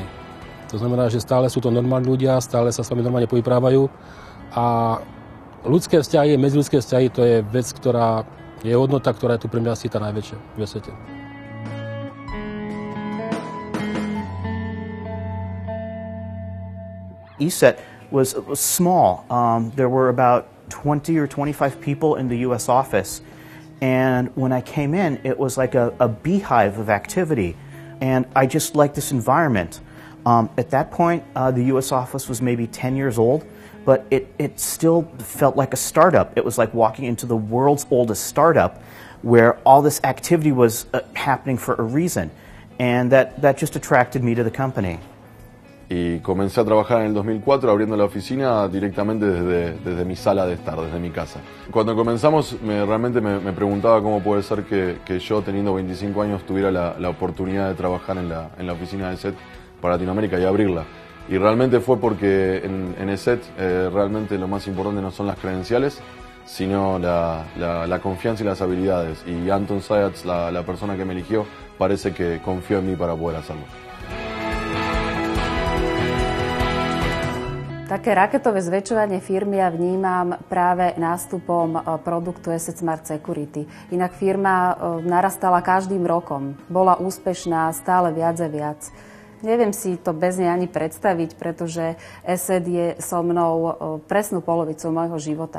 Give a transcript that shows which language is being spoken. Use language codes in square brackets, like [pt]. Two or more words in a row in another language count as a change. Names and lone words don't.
[sk] To znamená, že stále sú to normálni ľudia, stále sa s vami normálne povyprávajú a ľudské vzťahy, medziľudské vzťahy, to je vec, ktorá je hodnota, ktorá je tu pre mňa asi tá najväčšia v svete. [en] ESET was small. There were about 20 or 25 people in the U.S. office. And when I came in, it was like a beehive of activity. And I just liked this environment. At that point, the U.S. office was maybe 10 years old, but it still felt like a startup. It was like walking into the world's oldest startup where all this activity was happening for a reason. And that just attracted me to the company. [es] Y comencé a trabajar en el 2004 abriendo la oficina directamente desde mi sala de estar, desde mi casa. Cuando comenzamos realmente me preguntaba cómo puede ser que yo, teniendo 25 años, tuviera la oportunidad de trabajar en la oficina de ESET para Latinoamérica y abrirla. Y realmente fue porque en ESET realmente lo más importante no son las credenciales, sino la confianza y las habilidades. Y Anton Zayats, la persona que me eligió, parece que confió en mí para poder hacerlo. [sk] Také raketové zväčšovanie firmy ja vnímam práve nástupom produktu ESET Smart Security. Inak firma narastala každým rokom. Bola úspešná stále viac a viac. Neviem si to bez nej ani predstaviť, pretože ESET je so mnou presnú polovicu môjho života.